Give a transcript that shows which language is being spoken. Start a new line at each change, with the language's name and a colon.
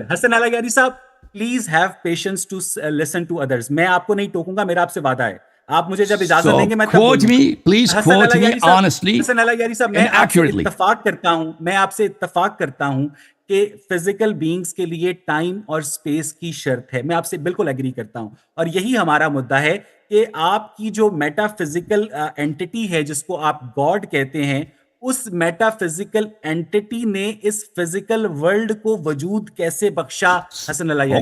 Urdu: حسن اللہ یاری صاحب
English: Please have patience to listen to others.
Urdu: میں آپ کو نہیں ٹوکوں گا، میرا آپ سے وعدہ ہے، آپ مجھے جب اجازت دیں گے میں
English: quote me, please quote me honestly
Urdu: حسن اللہ یاری صاحب
English: and accurately.
Urdu: میں آپ سے اتفاق کرتا ہوں کہ فزیکل بینگز کے لیے ٹائم اور اسپیس کی شرط ہے، میں آپ سے بالکل ایگری کرتا ہوں، اور یہی ہمارا مدعا ہے کہ آپ کی جو میٹا فزیکل اینٹی ہے جس کو آپ گاڈ کہتے ہیں، اس میٹا فزیکل اینٹی نے اس فزیکل ورلڈ کو وجود کیسے بخشا؟ حسن اللہ یاری